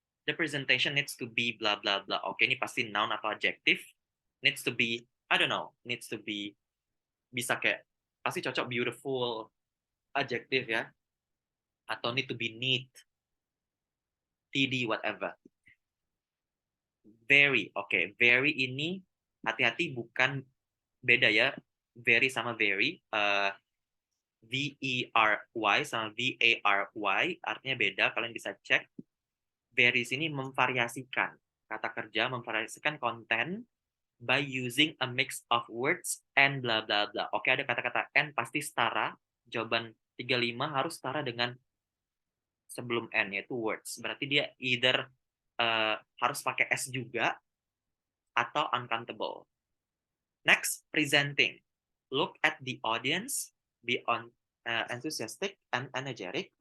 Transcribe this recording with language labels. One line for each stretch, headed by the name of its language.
English: The presentation needs to be blah blah blah.
Indonesian: Oke, ini pasti noun atau adjective.
English: Needs to be, I don't know, needs to be,
Indonesian: bisa kayak pasti cocok
English: beautiful adjective ya. Atau need to be neat, TD, whatever. Very, oke.
Indonesian: Very ini hati-hati bukan beda ya. Very sama very. V-E-R-Y sama V-A-R-Y artinya beda. Kalian bisa cek. Very sini memvariasikan. Kata kerja memvariasikan konten
English: by using a mix of words and blah blah
Indonesian: blah. Oke, ada kata-kata and pasti setara. Jawaban 35 harus setara dengan sebelum n, yaitu words. Berarti dia either harus pakai S juga atau uncountable.
English: Next, presenting. Look at the audience, be enthusiastic and energetic.